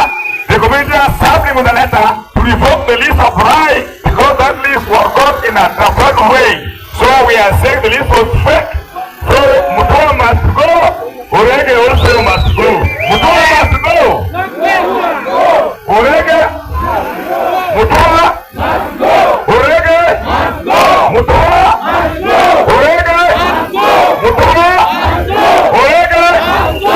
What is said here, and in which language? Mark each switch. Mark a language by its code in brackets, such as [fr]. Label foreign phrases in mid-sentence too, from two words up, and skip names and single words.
[en] The community has served him with a letter to revoke the lease of Rai because that lease was got in a transferred way. So we are saying the lease was fake. So Mutua must go. Orege also must go. Mutua must go. Orege. Mutua must go. Orege must go. Mutua must go. Orege must go. Mutua must go. Orege must go.